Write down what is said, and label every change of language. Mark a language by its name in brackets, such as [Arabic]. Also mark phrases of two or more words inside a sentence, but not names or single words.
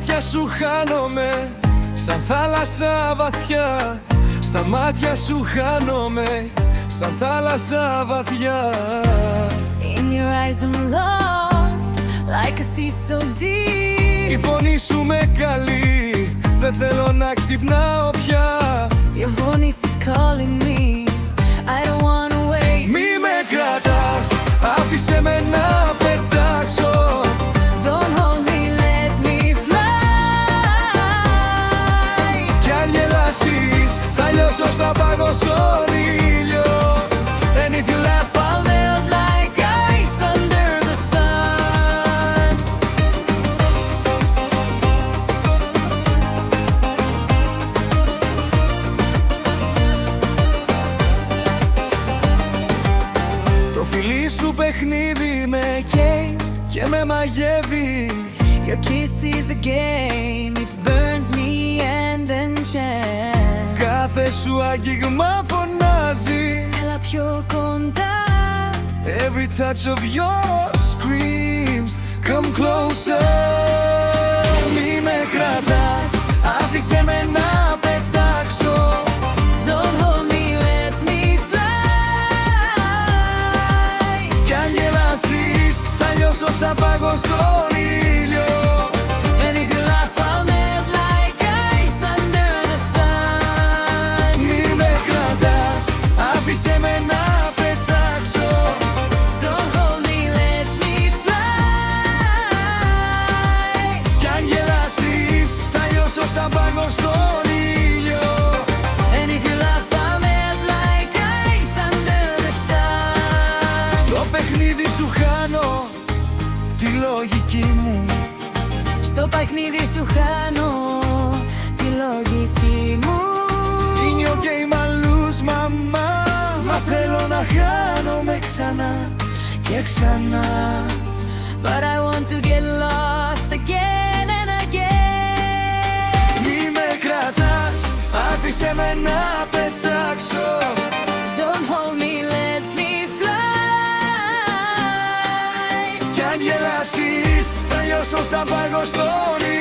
[Greek] σου χάνομαι, σαν θάλασσα βαθιά. Στα μάτια σου χάνομαι, σαν θάλασσα βαθιά. [English] In your eyes I'm lost, like a sea so deep. [Greek] Η φωνή σου με καλεί, δεν θέλω να ξυπνάω πια. [English] Your voice is calling me, I don't wanna wait. [Greek] Μη με κρατάς, άφησε με να πετάξω. [English] Don't hold me, let me fly. [Greek] Κι αν γελάσεις, θα λιώσω στα πάγω στον ήλιο. [English] And if you laugh, I'll melt like ice under the sun. [Greek] το φιλί σου παιχνίδι με καίει και με μαγεύει. [English] Your kiss is a game, it burns me and enchants. [Greek] Κάθε σου άγγιγμα φωνάζει, Έλα πιο κοντά. [English] every touch of yours screams, come closer. [Greek] Μη με κρατάς, άφησε με να πετάξω. [English] Don't hold me, let me fly. [Greek] Κι αν γελάσεις, θα λιώσω σαν πάγο στον ήλιο. [English] And if you laugh, I'll melt like ice under the sun. [Greek] Μη με κρατάς, άφησε με να πετάξω. [English] Don't hold me, let me fly. [Greek] Κι αν γελάσεις, θα λιώσω σαν πάγο στον ήλιο. [English] And if you laugh, I'll melt like ice under the sun. [Greek] Στο παιχνίδι σου χάνω τη λογική μου. Στο παιχνίδι σου χάνω τη λογική μου. [English] In your game I lose my mind. [Greek] Μα θέλω να χάνομαι ξανά και ξανά. [English] But I want to get lost again and again. [Greek] Μη με κρατάς, άφησε με να πετάξω. [English] Don't hold me, let me fly. [Greek] Κι αν γελάσεις, θα λιώσω σαν πάγο στον